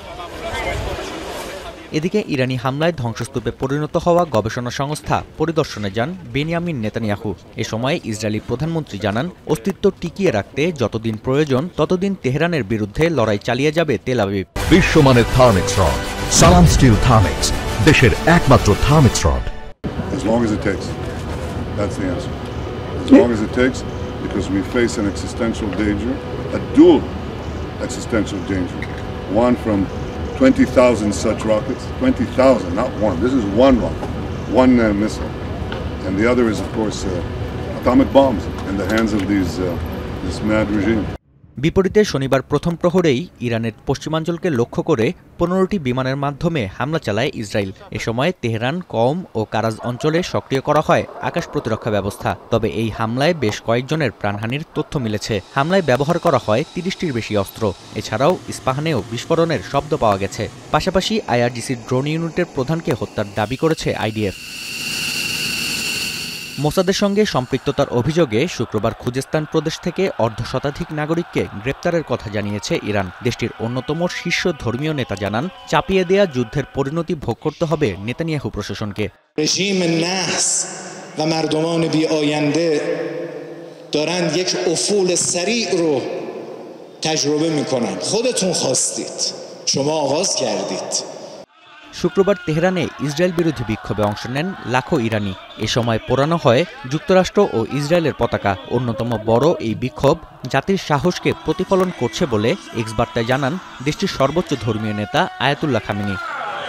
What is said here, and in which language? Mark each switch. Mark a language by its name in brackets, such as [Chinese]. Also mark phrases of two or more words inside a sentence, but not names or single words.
[Bangla] এদিকে ইরানি হামলায় ধ্বংসস্তূপে পরিণত হওয়া গবেষণা সংস্থা পরিদর্শনে যান বেনিয়ামিন নেতানিয়াহু। এ সময় ইসরায়েলি প্রধানমন্ত্রী জানান, অস্তিত্ব টিকিয়ে রাখতে যতদিন প্রয়োজন ততদিন তেহরানের বিরুদ্ধে লড়াই চালিয়ে যাবে তেল আবিব। বিশ্বমানের থার্মিক্স রড, সালাম স্টিল থার্মিক্স, দেশের একমাত্র থার্মিক্স রড। [English] As long as it takes. That's the answer. As long as it takes, because we face an existential danger, a dual existential danger. One from 20,000 such rockets, 20,000, not one. This is one rocket, one missile. And the other is, of course, atomic bombs in the hands of this mad regime. [Bangla] বিপরীতে শনিবার প্রথম প্রহরেই ইরানের পশ্চিমাঞ্চলকে লক্ষ্য করে ১৫টি বিমানের মাধ্যমে হামলা চালায় ইসরায়েল। এ সময় তেহরান, কওম ও কারাজ অঞ্চলে সক্রিয় করা হয় আকাশ প্রতিরক্ষা ব্যবস্থা। তবে এই হামলায় বেশ কয়েকজনের প্রাণহানির তথ্য মিলেছে। হামলায় ব্যবহার করা হয় ৩০টির বেশি অস্ত্র। এছাড়াও ইস্পাহানেও বিস্ফোরণের শব্দ পাওয়া গেছে। পাশাপাশি আইআরজিসির ড্রোন ইউনিটের প্রধানকে হত্যার দাবি করেছে আইডিএফ। মোসাদের সঙ্গে সম্পৃক্ততার অভিযোগে শুক্রবার খুজেস্তান প্রদেশ থেকে অর্ধশতাধিক নাগরিককে গ্রেপ্তারের কথা জানিয়েছে ইরান। দেশটির অন্যতম শীর্ষ ধর্মীয় নেতা জানান, চাপিয়ে দেয়া যুদ্ধের পরিণতি ভোগ করতে হবে নেতানিয়াহু প্রশাসনকে। [Persian] رژیم نحس و مردمان بی آینده دارند یک افول سریع رو تجربه میکنند. خودتون خواستید. شما آغاز کردید. [Bangla] শুক্রবার তেহরানে ইসরায়েল বিরোধী বিক্ষোভে অংশ নেন লাখো ইরানি। এ সময় পোড়ানো হয় যুক্তরাষ্ট্র ও ইসরায়েলের পতাকা। অন্যতম বড় এই বিক্ষোভ জাতির সাহসকে প্রতিফলন করছে বলে এক্স বার্তায় জানান দেশটির সর্বোচ্চ ধর্মীয় নেতা আয়াতুল্লাহ খামেনি।